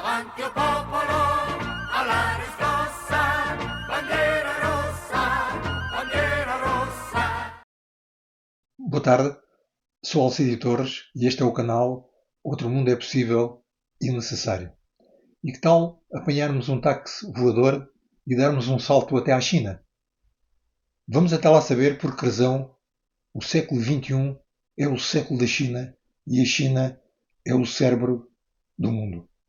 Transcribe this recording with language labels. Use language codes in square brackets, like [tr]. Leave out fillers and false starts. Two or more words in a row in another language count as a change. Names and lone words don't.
[it] avanti o popolo, alla riscossa, bandiera rossa, bandiera rossa. [pt] Boa tarde, sou Alcídio Torres e este é o canal Outro Mundo é Possível e Necessário. E que tal apanharmos um táxi voador e darmos um salto até à China? Vamos até lá saber por que razão o século XXI é o século da China e a China é o cérebro do mundo.